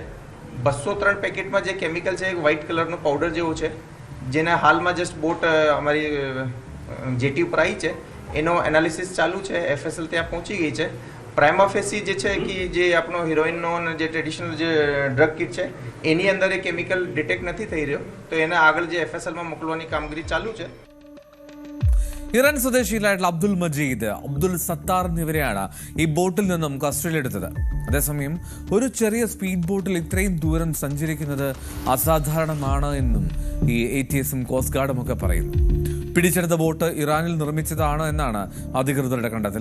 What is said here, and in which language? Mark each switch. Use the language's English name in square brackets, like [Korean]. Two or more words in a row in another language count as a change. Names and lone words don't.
[Gujarati] 203 પેકેટમાં જે કેમિકલ છે, એક [English] white colorનો [Gujarati] પાવડર જેવું છે, જેને હાલમાં [English] just boat [Gujarati] અમારી જેટી ઉપર આવી છે, એનો એનાલિસિસ ચાલુ છે. FSL ત્યાં પહોંચી ગઈ છે. [Latin] prima facie [Gujarati] જે છે કે જે આપણો હિરોઈનનો અને જે ટ્રેડિશનલ જે [English] drug kit [Gujarati] છે એની અંદર એ કેમિકલ ડિટેક્ટ નથી થઈ રહ્યો, તો એને આગળ જે FSLમાં મોકલવાની કામગીરી ચાલુ છે. [Malayalam] ഇറാൻ സ്വദേശികളായിട്ടുള്ള അബ്ദുൽ മജീദ്, അബ്ദുൽ സത്താർ എന്നിവരെയാണ് ഈ ബോട്ടിൽ നിന്നും കസ്റ്റഡിയിലെടുത്തത്. അതേസമയം ഒരു ചെറിയ [English] speed boatൽ [Malayalam] ഇത്രയും ദൂരം സഞ്ചരിക്കുന്നത് അസാധാരണമാണ് എന്നും ഈ ATSഉം [English] coast guardും [Malayalam] ഒക്കെ പറയുന്നു. പിടിച്ചെടുത്ത ബോട്ട് ഇറാനിൽ നിർമ്മിച്ചതാണ് എന്നാണ് അധികൃതരുടെ കണ്ടെത്തൽ.